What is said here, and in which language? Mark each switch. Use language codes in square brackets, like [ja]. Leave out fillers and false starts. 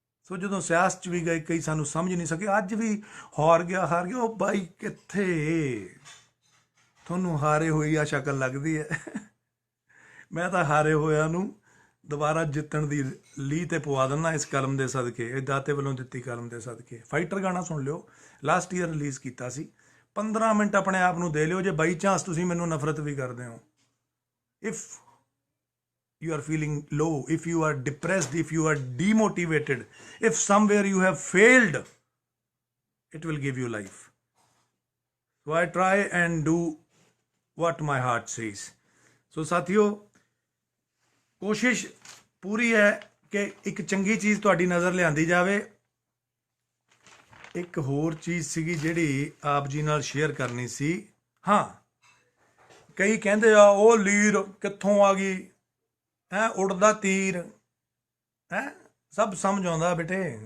[pa] ਸੋ ਜਦੋਂ ਸਿਆਸਤ 'ਚ ਵੀ ਗਏ ਕਈ ਸਾਨੂੰ ਸਮਝ ਨਹੀਂ ਸਕੇ, ਅੱਜ ਵੀ ਹਾਰ ਗਿਆ ਉਹ ਬਾਈ ਕਿੱਥੇ, ਤੁਹਾਨੂੰ ਹਾਰੇ ਹੋਈ ਆ ਸ਼ਕਲ ਲੱਗਦੀ ਹੈ। ਮੈਂ ਤਾਂ ਹਾਰੇ ਹੋਇਆਂ ਨੂੰ ਦੁਬਾਰਾ ਜਿੱਤਣ ਦੀ ਲੀਹ ਤੇ ਪਵਾ ਦਿੰਦਾ ਇਸ ਕਲਮ ਦੇ ਸਦਕੇ, ਇਹ ਦਾਤੇ ਵੱਲੋਂ ਦਿੱਤੀ ਕਲਮ ਦੇ ਸਦਕੇ। ਫਾਈਟਰ ਗਾਣਾ ਸੁਣ ਲਿਓ, ਲਾਸਟ ਈਅਰ ਰਿਲੀਜ਼ ਕੀਤਾ ਸੀ। 15 ਮਿੰਟ ਆਪਣੇ ਆਪ ਨੂੰ ਦੇ ਲਿਓ ਜੇ ਬਾਈ ਚਾਂਸ ਤੁਸੀਂ ਮੈਨੂੰ ਨਫ਼ਰਤ ਵੀ ਕਰਦੇ ਹੋ। [en] If you are feeling low, if you are depressed, if you are demotivated, if somewhere you have failed, it will give you life. So I try and do what my heart says. [pa] So ਸਾਥੀਓ, ਕੋਸ਼ਿਸ਼ ਪੂਰੀ ਹੈ ਕਿ ਇੱਕ ਚੰਗੀ ਚੀਜ਼ ਤੁਹਾਡੀ ਨਜ਼ਰ ਲਿਆਂਦੀ ਜਾਵੇ। ਇੱਕ ਹੋਰ ਚੀਜ਼ ਸੀਗੀ ਜਿਹੜੀ ਆਪ ਜੀ ਨਾਲ ਸ਼ੇਅਰ ਕਰਨੀ ਸੀ। ਹਾਂ, ਕਈ ਕਹਿੰਦੇ ਆ ਉਹ ਲੀਰ ਕਿੱਥੋਂ ਆ ਗਈ, ਉੜਦਾ ਤੀਰ, ਸਭ ਸਮਝ ਆਉਂਦਾ ਬੇਟੇ।